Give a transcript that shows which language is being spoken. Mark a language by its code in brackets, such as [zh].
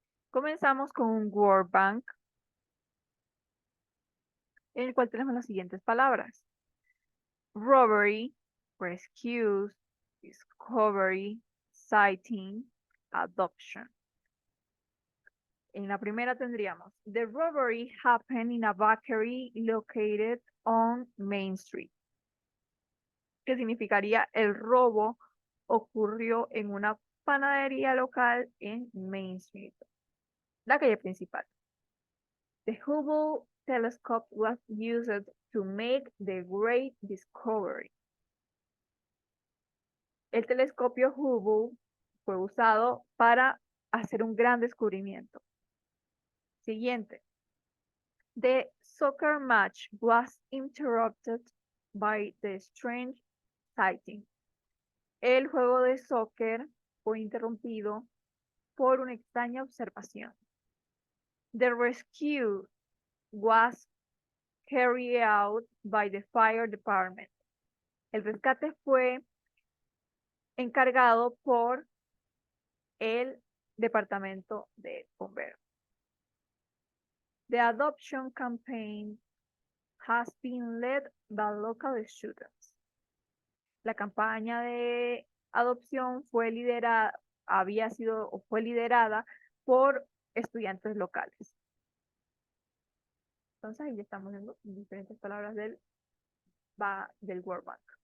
[es] Comenzamos con un word bank en el cual tenemos las siguientes palabras: robbery, rescue, discovery, sighting, adoption. En la primera tendríamos: [en] the robbery happened in a bakery located on Main Street. [es] Que significaría el robo ocurrió en una panadería local en Main Street, la calle principal. [en] The Hubble telescope was used to make the great discovery. [es] El telescopio Hubble fue usado para hacer un gran descubrimiento. Siguiente. [en] The soccer match was interrupted by the strange sighting. [es] El juego de soccer fue interrumpido por una extraña observación. [en] The rescue was carried out by the fire department. [es] El rescate fue encargado por el departamento de bomberos. [en] The adoption campaign has been led by local students. [es] La campaña de adopción fue liderada por estudiantes locales. Entonces ahí ya estamos viendo diferentes palabras del Word Bank.